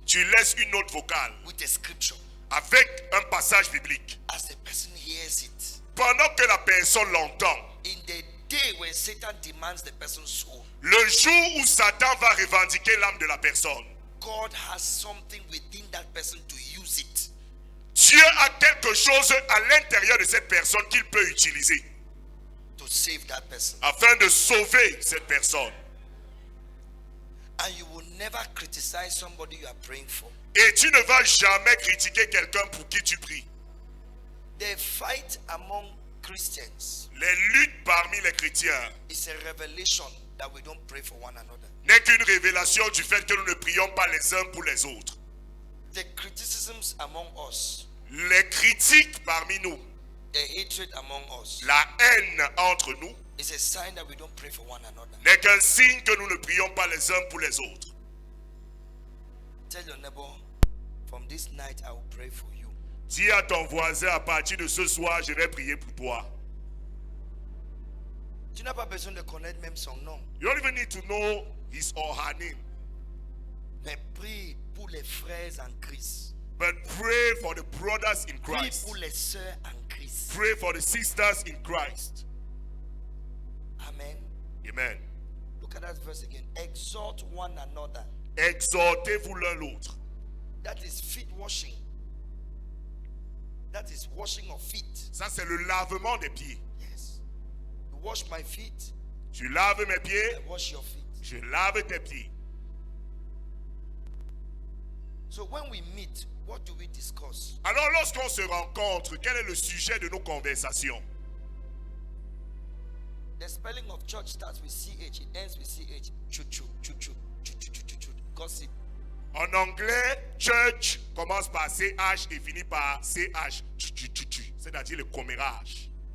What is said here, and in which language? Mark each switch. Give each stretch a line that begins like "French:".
French: Tu laisses une note vocale
English: with a scripture.
French: avec un passage biblique.
English: As the person hears it,
French: Pendant que la personne l'entend,
English: in the day when Satan demands the person's soul,
French: le jour où Satan va revendiquer l'âme de la personne,
English: God has something within that person to use it.
French: Dieu a quelque chose à l'intérieur de cette personne qu'il peut utiliser
English: To save that person.
French: afin de sauver cette personne.
English: And you will never criticize somebody you are praying for.
French: Et tu ne vas jamais critiquer quelqu'un pour qui tu pries.
English: The fight among Christians
French: Les luttes parmi les chrétiens
English: is a revelation that we don't pray for one another.
French: n'est qu'une révélation du fait que nous ne prions pas les uns pour les autres.
English: The criticisms among us,
French: Les critiques parmi nous,
English: the hatred among us,
French: la haine entre nous,
English: is a sign that we don't pray for one another.
French: n'est qu'un signe que nous ne prions pas les uns pour les autres.
English: Tell your neighbor, from this night I will pray for you.
French: Dis à ton voisin, à partir de ce soir, je vais prier pour toi. Tu n'as pas besoin de connaître même son nom,
English: You don't even need to know his or her name,
French: mais prie pour les frères en Christ.
English: but pray for the brothers in
French: Prie
English: Christ.
French: pour les sœurs en Christ.
English: Pray for the sisters in Christ. Amen. Amen. Look at that verse again. Exhort one another.
French: Exhortez-vous l'un l'autre.
English: That is feet washing. That is washing of feet.
French: Ça, c'est le lavement des pieds.
English: Yes. You wash my feet,
French: Tu laves mes pieds,
English: I wash your feet.
French: je lave tes pieds.
English: So when we meet, what do we discuss?
French: Alors, lorsqu'on se rencontre, quel est le sujet de nos conversations?
English: The spelling of church starts with CH, it ends with CH. Chuchu, chuchu, chuchu, chuchu, chuchu. Gossip.
French: En anglais, church commence par CH et finit par CH. C'est-à-dire le commérage.